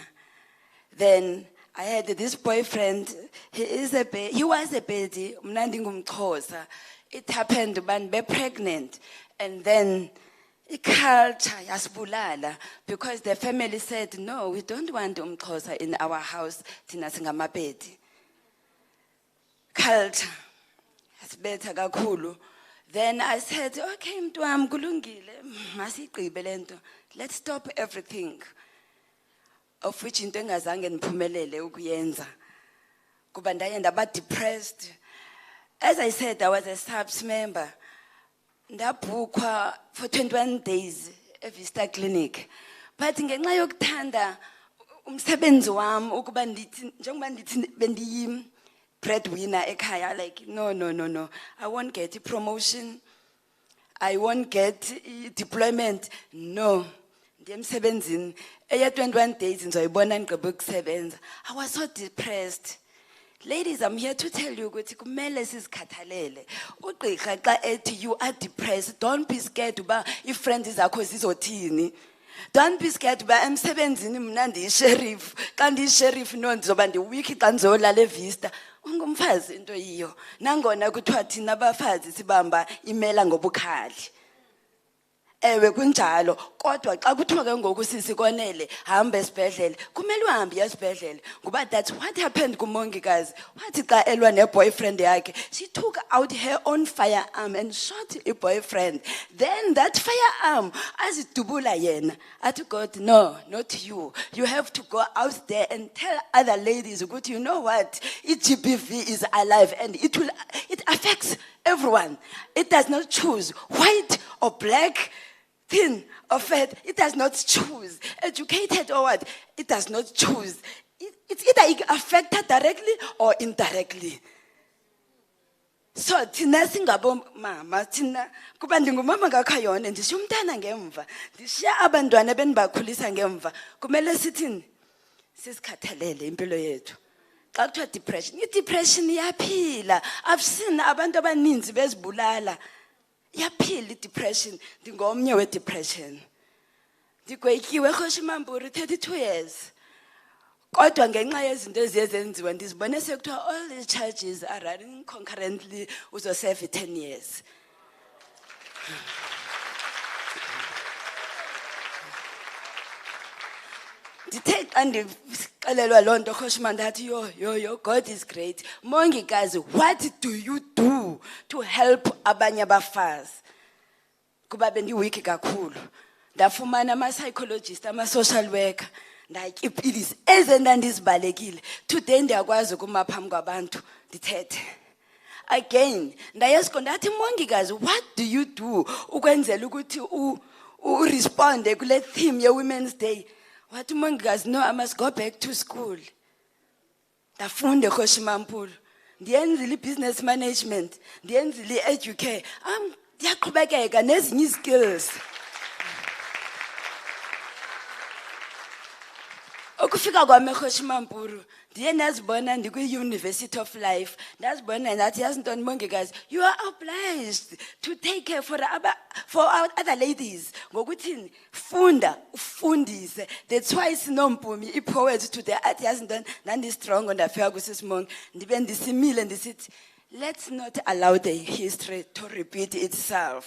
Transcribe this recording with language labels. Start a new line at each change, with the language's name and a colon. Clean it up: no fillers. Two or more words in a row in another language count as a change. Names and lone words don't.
English: Then I had this boyfriend. He was a baby. It happened when we were pregnant, and then culture yasibulala because the family said, "No, we don't want umxhosa in our house.
Xhosa: Thina singamapedi." Culture yasibetha kakhulu.
English: Then I said,
Xhosa: "Okay, mntwam kulungile, masigqibe lento.
English: Let's stop everything." Of which
Xhosa: into engazange niphumelele ukuyenza. Kuba ndaye ndaba depressed.
English: As I said, I was a SABFS member. Ndabhukwa for 21 days at Vista Clinic.
Xhosa: But ngenxa yokuthanda umsebenzi wami ukuba ndithi njengoba ndithi bendiyi breadwinner ekhaya,
English: like no. I won't get a promotion. I won't get a deployment. No.
Xhosa: Ndiyemsebenzini.
Zulu: Eya 21 days ngizoyibona ngiqhubeka ukusebenza.
English: I was so depressed. Ladies, I'm here to tell you
Xhosa: ukuthi kumele sizikhathalele. Ugqirha xa ethi
English: you are depressed, don't be scared
Xhosa: uba i-friends zakho zizothini.
English: Don't be scared
Xhosa: uba emsebenzini mna ndiyi-sheriff. Xa ndiyi-sheriff no ndizoba ndi-weak xa ndizolala eVista. Ungumfazi into yiyo. Nangona kuthiwa thina abafazi sibamba imela ngobukhali. Ewe kunjalo, kodwa xa kuthiwa ke ngoku sisikonele hamba esibhedlele, kumele uhambe esibhedlele. Ngoba
English: that's what happened
Xhosa: kumongikazi. Wathi xa elwa ne-boyfriend yakhe,
English: she took out her own firearm and shot a boyfriend. Then that firearm,
Xhosa: azidubula yena, athi
English: God, no, not you. You have to go out there and tell other ladies, ukuthi, you know what, GBV is alive and it affects everyone. It does not choose white or black, thin or fat. It does not choose. Educated or what? It does not choose. It's either affected directly or indirectly.
Xhosa: So thina singabo mama thina kuba ndingumama ngakhayona ndishiya umntana ngemva ndishiya abantwana benibakhulisa ngemva kumele sithini sisikhathalele impilo yethu. Xa kuthiwa depression, i-depression iyaphila.
English: I've seen
Xhosa: abantu abaninzi bezibulala. Iyaphila i-depression. Ndingomnye we-depression. Ndigwetyiwe eKhoshimamburi 32 years. Kodwa ngenxa yezinto eziye zenziwa ndizibone sekuthiwa
English: all these charges are running concurrently
Xhosa: uzoserve 10 years. Ndithe xa ndixelelwa loo nto Khoshima ndathi yo,
English: God is great. Mongikazi, what do you do to help
Xhosa: abanye abafazi? Kuba bendiweak kakhulu. Ndafumana ama-psychologist, ama-social worker. Ndayitya iipilisi ezendandizibalekile. Today ndiyakwazi ukuma phambi kwabantu ndithethe. Again, ndayesko ndathi mongikazi,
English: what do you do
Xhosa: ukwenzela ukuthi uresponde kule theme ye-Women's Day? Wathi umongikazi,
English: no, I must go back to school.
Xhosa: Ndafunde eKhoshimamburi. ndiyenzile
English: business management,
Xhosa: ndiyenzile educare. Ndiyaqhubekeka nezinye skills. Ukufika kwami eKhoshimamphuru, ndiye ndazibona ndikwi-University of Life. Ndazibona ndathi yazi ntoni mongikazi,
English: you are obliged to take care for our other ladies.
Xhosa: Ngokuthini funda ufundise. That's why sinompumi i-poet today athi yazi ntoni ndandistrong ndafika kuSisimongi ndibe ndisimile ndisithi
English: let's not allow the history to repeat itself.